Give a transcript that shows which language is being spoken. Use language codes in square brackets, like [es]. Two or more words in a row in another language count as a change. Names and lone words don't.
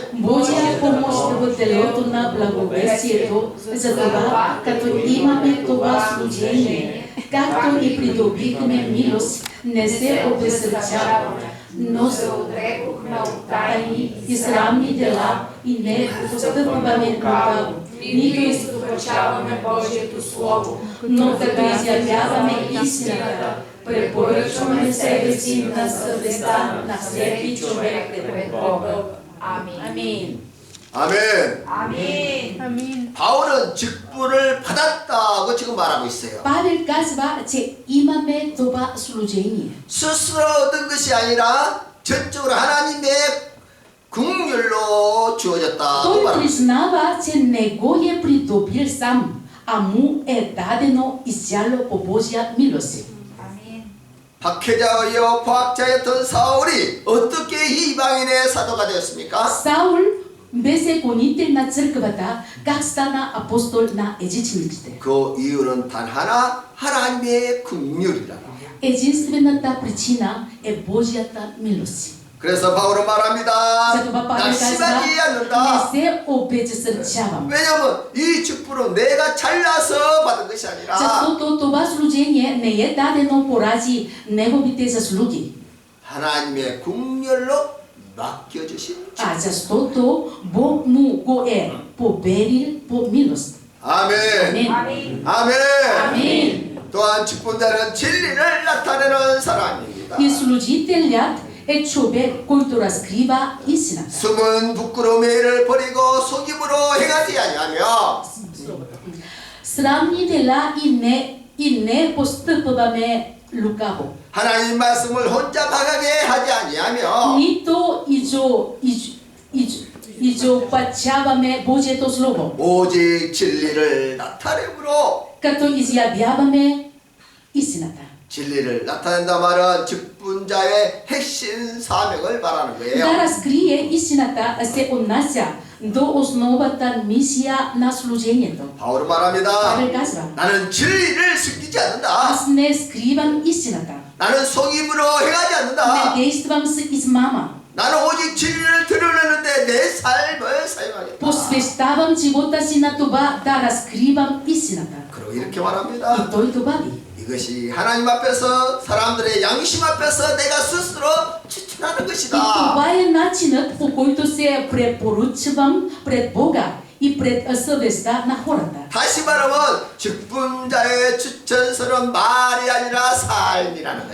[bg] Божия помощ в телото на благовестието, за това, като имаме това служение, както и придобихме милост, не се обезсърчаваме, но се отрекохме от тайни и срамни дела и не постъпваме лукаво, нито изтоварваме Божието Слово, но като изявяваме истината, препоръчваме себе си на съвестта на всеки човек пред Бога. Амин. Амин. [ko] 아멘. [bg] Амин. Амин. [ko] 바울은 직분을 받았다고 지금 말하고 있어요. [bg] Павел казва, че имаме това служение. [ko] 스스로 얻은 것이 아니라 전적으로 하나님의 긍휼로 주어졌다고 [bg] Той [ko] 말합니다. [bg] признава, че не го е придобил сам, а му е дадено изцяло по Божия милост. Амин. [ko] 박해자여 과학자였던 사울이 어떻게 이방인의 사도가 되었습니까? [bg] Саул беше гонител на църквата, как стана апостол на езичниците. [ko] 그 이유는 단 하나, 하나님의 긍휼이라고. [bg] Единствената причина е Божията милост. [ko] 그래서 바울은 말합니다. [bg] Затова Павел казва, [ko] 낙심하지 [bg] не [ko] 않는다. [bg] се обезсърчавам. [ko] 왜냐하면 이 직분은 내가 잘나서 받은 것이 아니라 [bg] Защото това служение не е дадено поради неговите заслуги, [ko] 하나님의 긍휼로 맡겨주신 [bg] а защото Бог му го е поверил по милост. [ko] 아멘. [bg] Амин. [ko] 아멘. [bg] Амин. [ko] 또한 직분자는 진리를 나타내는 사람입니다. [bg] И служителят е човек, който разкрива истината. [ko] 숨은 부끄러움의 일을 버리고 속임으로 행하지 아니하며 [bg] Срамни дела и не постъпваме лукаво. [ko] 하나님 말씀을 혼자 박하게 하지 아니하며 [bg] Нито изопачаваме Божието Слово, [ko] 오직 진리를 나타내므로 [bg] като изявяваме истината. [ko] 진리를 나타낸다 말은 직분자의 핵심 사명을 말하는 [bg] Да [ko] 거예요. [bg] разкрие истината се отнася до основата мисия на служението. [ko] 바울은 말합니다. [bg] Павел казва, [ko] 나는 진리를 숨기지 않는다. [bg] аз не скривам истината, [ko] 나는 속임으로 행하지 [bg] не [ko] 않는다. [bg] действам с измама, [ko] 나는 오직 진리를 드러내는데 내 삶을 사용하겠다. [bg] посвещавам живота си на това да разкривам истината. [ko] 그리고 이렇게 [bg] И [ko] 말합니다. [bg] той добави, [ko] 이것이 하나님 앞에서 사람들의 양심 앞에서 내가 스스로 추천하는 [bg] и [ko] 것이다. [bg] това е начинът, по който се препоръчвам пред Бога и пред съвестта на хората. [ko] 다시 말하면 직분자의 추천서는 말이 아니라 삶이라는